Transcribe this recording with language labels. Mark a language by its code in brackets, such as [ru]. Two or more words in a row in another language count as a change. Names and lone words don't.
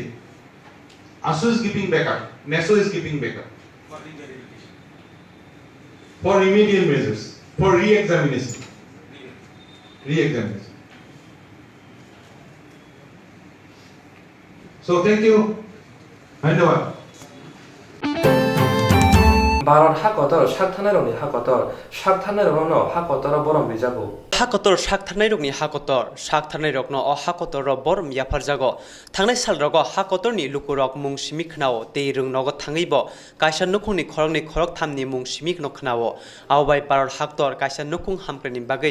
[en] ASU is giving backup. NSO is giving backup. For remedial measures. For re-examination. Re-examination. So thank you. [bn] ধন্যবাদ। [trp] ভারত হাকতর সাকথানাই রংনি হাকতর সাকথানাই রংন হাকতর বরম বিজাগো हाकतर साकथारनाय रगनि हाकतर साकथारनाय रगन अ हाकतर बरम याफार जागो थांनाय साल रग हाकतरनि लुकुरक मुं सिमिखनाव ते रोंनग थाङैब कायसा नुखुंनि खरंनि खरक थामनि मुं सिमिख नखनाव आवबाय भारत हाकतर कायसा नुखुं हामक्रेनि बागै